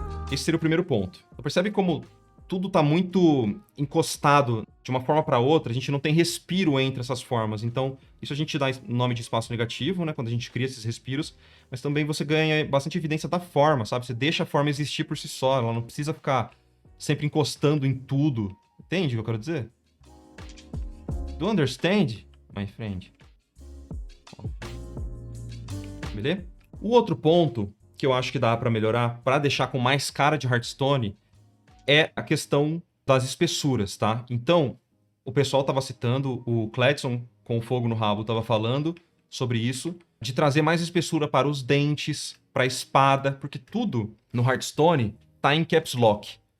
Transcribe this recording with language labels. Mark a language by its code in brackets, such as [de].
[pt] Esse seria o primeiro ponto. Você percebe como tudo tá muito encostado de uma forma para outra, a gente não tem respiro entre essas formas. Então, isso a gente dá nome de espaço negativo, né? Quando a gente cria esses respiros, mas também você ganha bastante evidência da forma, sabe? Você deixa a forma existir por si só, ela não precisa ficar sempre encostando em tudo. Entende o que eu quero dizer? [en] Do you understand, my friend? [pt] Beleza? O outro ponto que eu acho que dá para melhorar, para deixar com mais cara de Hearthstone, é a questão das espessuras, tá? Então, o pessoal tava citando, o Cledson com o fogo no rabo tava falando sobre isso, de trazer mais espessura para os dentes, para a espada, porque tudo no Hearthstone tá em caps lock.